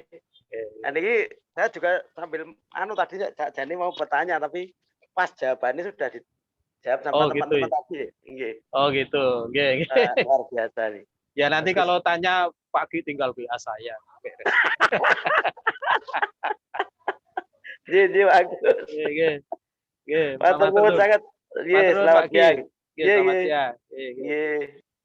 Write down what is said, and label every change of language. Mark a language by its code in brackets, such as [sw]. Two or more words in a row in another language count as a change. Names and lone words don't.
[id] Ini saya juga sambil tadi Cak Jani mau bertanya tapi pas jawabannya sudah dijawab sama teman-teman gitu. tadi. Nggih. Oh gitu. Nggih. Luar biasa nih. Ya nanti kalau tanya Pak Gi tinggal WA saya. Ji bagus. Nggih. [jv] Matur nuwun [id] sangat. Nggih, selamat siang. Selamat siang.